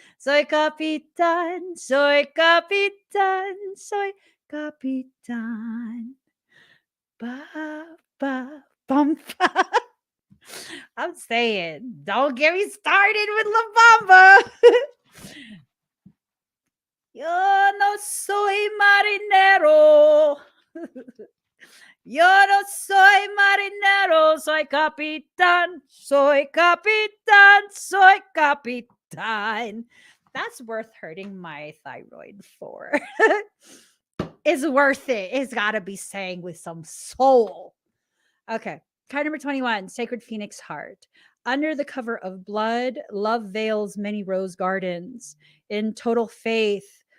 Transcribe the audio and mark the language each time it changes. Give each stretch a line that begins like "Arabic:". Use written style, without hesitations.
Spanish: Soy capitán, soy capitán, soy capitán. Ba, ba, bum, ba.
English: I'm saying, don't get me started with La Bamba.
Spanish: Yo no soy marinero. Yo no soy marinero, soy capitán, soy capitán, soy capitán.
English: That's worth hurting my thyroid for. It's worth it. It's got to be sang with some soul. Okay. Card number 21, Sacred Phoenix Heart. Under the cover of blood, love veils many rose gardens. In total faith,